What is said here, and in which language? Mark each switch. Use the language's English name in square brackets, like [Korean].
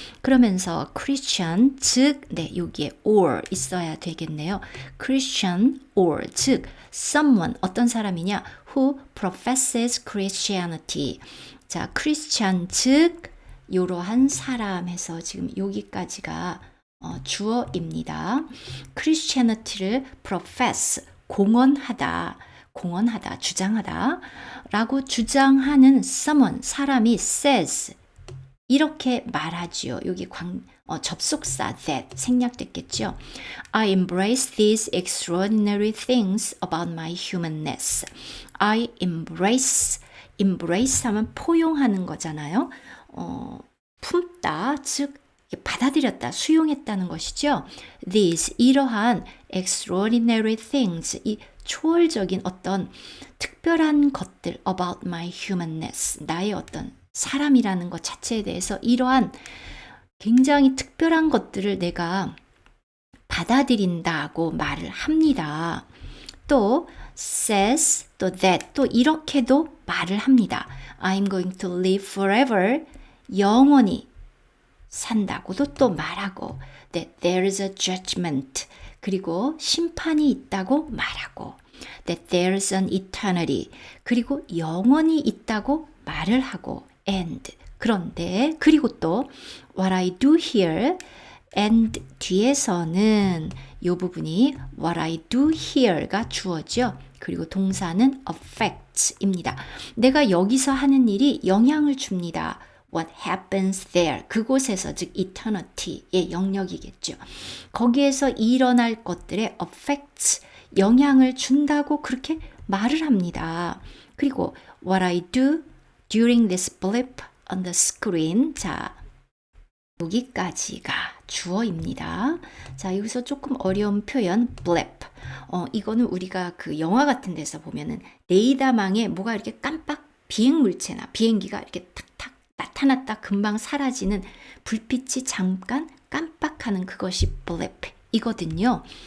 [Korean] 그러면서 크리스천 즉 여기에 or 있어야 되겠네요. 크리스천 or 즉 someone 어떤 사람이냐 [English] who professes Christianity. [Korean] 자, 크리스천 즉 이러한 사람에서 지금 여기까지가 주어입니다. Christianity를 profess 공언하다, 주장하다 라고 주장하는 someone, 사람이 says 이렇게 말하지요. 여기 접속사 that 생략됐겠죠. [English] I embrace these extraordinary things about my humanness. [Korean] I embrace 하면 포용하는 거잖아요. 품다, 즉 받아들였다, 수용했다는 것이죠. These, 이러한 extraordinary things, 이 초월적인 어떤 특별한 것들 [English] about my humanness, [Korean] 나의 어떤 사람이라는 것 자체에 대해서 이러한 굉장히 특별한 것들을 내가 받아들인다고 말을 합니다. 또 says, 또 that, 또 이렇게도 말을 합니다. [English] I'm going to live forever, [Korean] 영원히 산다고도 또 말하고 [English] that there is a judgment, [Korean] 그리고 심판이 있다고 말하고 [English] that there is an eternity, [Korean] 그리고 영원히 있다고 말을 하고 [English] and, [Korean] 그런데 그리고 또 [English] what I do here and [Korean] 뒤에서는 이 부분이 [English] what I do here가 주어죠. [Korean] 그리고 동사는 affects입니다. 내가 여기서 하는 일이 영향을 줍니다. [English] What happens there, [Korean] 그곳에서 즉 eternity의 영역이겠죠. 거기에서 일어날 것들의 affects, 영향을 준다고 그렇게 말을 합니다. [English] 그리고 what I do during this blip on the screen, [Korean] 자 여기까지가 주어입니다. 자, 여기서 조금 어려운 표현 blip. 이거는 우리가 그 영화 같은 데서 보면은 레이더망에 뭐가 이렇게 깜빡 비행 물체나 비행기가 이렇게 탁탁 나타났다 금방 사라지는 불빛이 잠깐 깜빡하는 그것이 blip 이거든요.